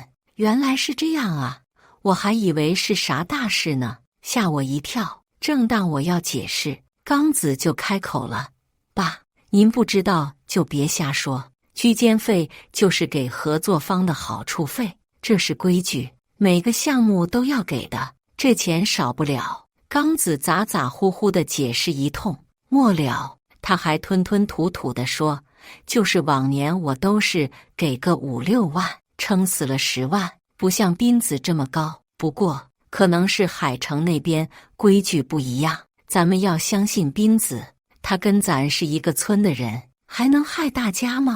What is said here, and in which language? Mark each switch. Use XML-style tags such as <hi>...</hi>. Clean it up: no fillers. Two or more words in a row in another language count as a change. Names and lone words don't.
<zh>原來是這樣啊，我還以為是啥大事呢，嚇我一跳。正當我要解釋，剛子就開口了：“爸，您不知道就別瞎說，居間費就是給合作方的好處費，這是規矩，每個項目都要給的，這錢少不了。” 剛子咋咋呼呼地解釋一通，末了他還吞吞吐吐地說：“就是往年我都是給個5、6萬，撐死了10萬，不像斌子這麼高。不過可能是海城那邊規矩不一樣，咱們要相信斌子，他跟咱是一個村的人，還能害大家嗎？”</zh>